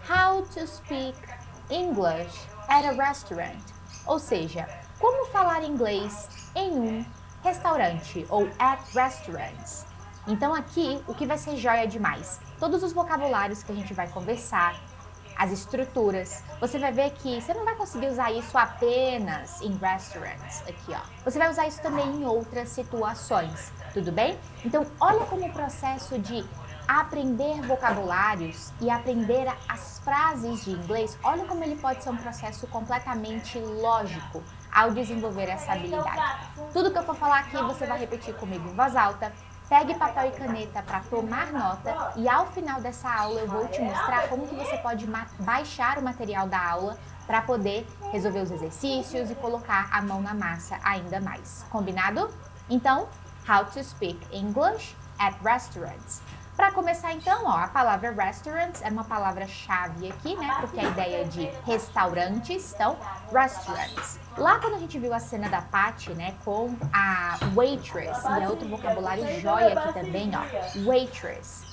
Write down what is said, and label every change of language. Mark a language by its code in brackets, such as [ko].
[en] How to speak English at a restaurant. [pt] Ou seja, como falar inglês em um restaurante ou at restaurants. Então aqui, o que vai ser joia demais? Todos os vocabulários que a gente vai conversar, as estruturas. Você vai ver que você não vai conseguir usar isso apenas em restaurants, aqui ó. Você vai usar isso também em outras situações, tudo bem? Então olha como o processo de aprender vocabulários e aprender as frases de inglês, olha como ele pode ser um processo completamente lógico ao desenvolver essa habilidade. Tudo que eu for falar aqui você vai repetir comigo em voz alta. Pegue papel e caneta para tomar nota e ao final dessa aula eu vou te mostrar como que você pode baixar o material da aula para poder resolver os exercícios e colocar a mão na massa ainda mais. Combinado? Então, [en] how to speak English at restaurants. [pt] Para começar então, ó, a palavra restaurants é uma palavra-chave aqui, né? Porque a ideia de restaurantes, então, restaurants. Lá quando a gente viu a cena da Patty, né, com a waitress, e é outro vocabulário joia aqui também, ó, waitress.